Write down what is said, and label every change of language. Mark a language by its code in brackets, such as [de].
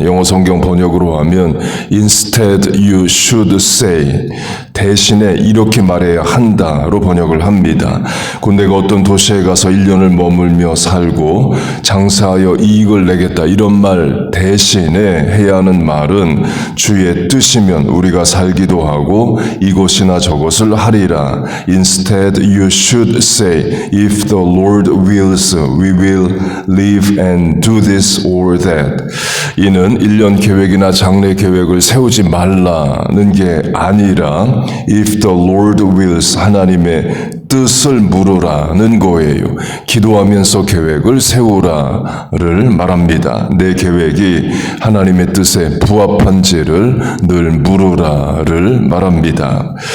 [ko] 영어 성경 번역으로 하면 [en] instead you should say, [ko] 대신에 이렇게 말해야 한다로 번역을 합니다. 곧 내가 어떤 도시에 가서 1년을 머물며 살고 장사하여 이익을 내겠다, 이런 말 대신에 해야 하는 말은 주의 뜻이면 우리가 살기도 하고 이것이나 저것을 하리라. [en] Instead you should say, if the Lord wills, we will live and do this or that. [ko] 이는 1년 계획이나 장래 계획을 세우지 말라는 게 아니라 [en] if the Lord wills, [ko] 하나님의 뜻을 물으라는 거예요. 기도하면서 계획을 세우라를 말합니다. 내 계획이 하나님의 뜻에 부합한지를 늘 물으라를 말합니다.